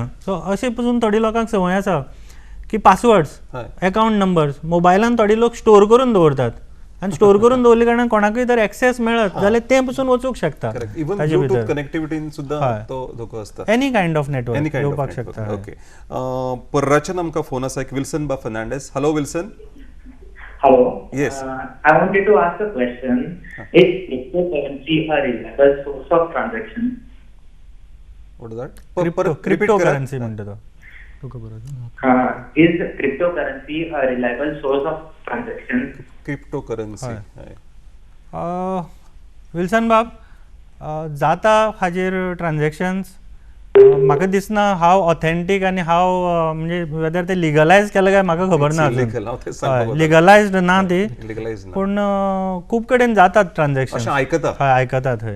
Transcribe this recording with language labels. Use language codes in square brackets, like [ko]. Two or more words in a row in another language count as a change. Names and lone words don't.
[kok] सो अशें पासून थोडी लोकांक संवय आसा की [en] passwords account numbers [kok] मोबायलान थोडी लोक स्टोर करून दवरतात आनी स्टोर करून दवरले कारणान कोणाकूय जर एक्सेस मेळत जाल्यार ते पसून वचूंक शकता. कनेक्टिविटीन सुद्दां तो धोको आसता. [en] any kind of network [kok] येवपाक शकता. ओके. परराच्यान आमकां फोन आसा एक विल्सन बा फर्नांडीस. हॅलो विल्सन. [en] Hello. Yes. I wanted to ask a question. Is cryptocurrency a reliable source of transaction? What is that? [kok] Cryptocurrency म्हणटा तो. [en] Is cryptocurrency a reliable source of transaction? Cryptocurrency. [kok] विल्सन बाब जाता हाजेर ट्रान्झॅक्शन्स म्हाका दिसना हाव ऑथेंटीक आनी हाव म्हणजे वेदर ते लिगलायज केलं काय म्हाका खबर ना. लिगलायज्ड ना ती पूण खूब कडेन जातात ट्रान्झॅक्शन आयकतात थंय.